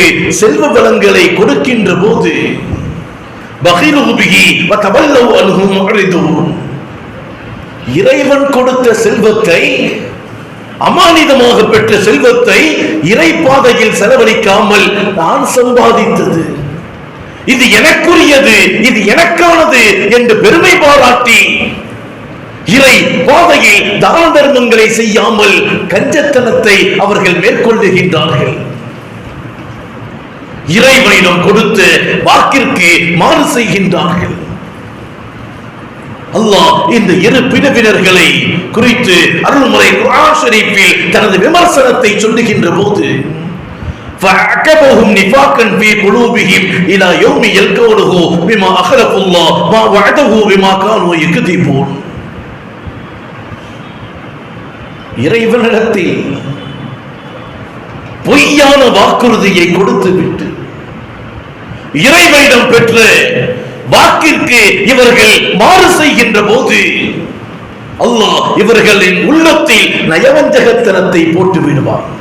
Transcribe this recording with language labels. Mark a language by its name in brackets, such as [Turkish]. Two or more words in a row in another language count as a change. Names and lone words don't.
[Tamil] செல்வ வளங்களை கொடுக்கின்ற போது [Arabic] بخلوا به وتولوا عنه معرضون, [Tamil] இறைவன் கொடுத்த செல்வத்தை, அமானிதமாக பெற்ற செல்வத்தை இறை பாதையில் செலவழிக்காமல் நான் சம்பாதித்தது, இது எனக்குரியது, இது எனக்கானது என்று பெருமை பாராட்டி இறை பாதையில் தான தர்மங்களை செய்யாமல் கஞ்சத்தனத்தை அவர்கள் மேற்கொள்ளுகின்றார்கள். இறைவனிடம் கொடுத்த வாக்கிற்கு மாறு செய்கின்றார்கள். அல்லாஹ் இந்த இரு பிரிவினர்களை குறித்து அருள்மறை குர்ஆன் ஷரீஃபில் தனது விமர்சனத்தை சொல்லுகின்ற போது [Arabic] فَعَقَبَهُمْ نِفَاقًا فِي قُلُوبِهِمْ إِلَى يَوْمِ يَلْقَوْنَهُ بِمَا أَخْلَفُوا اللَّهَ مَا وَعَدَهُ بِمَا كَانُوا يَكْذِبُونَ. [Tamil] இறைவனிடத்தில் பொய்யான வாக்குறுதியை கொடுத்துவிட்டு இறைவனிடம் பெற்ற வாக்கிற்கு இவர்கள் மாறு செய்கின்ற போது அல்லாஹ் இவர்களின் உள்ளத்தில் நயவஞ்சகத்தனத்தை போட்டு விடுவார்.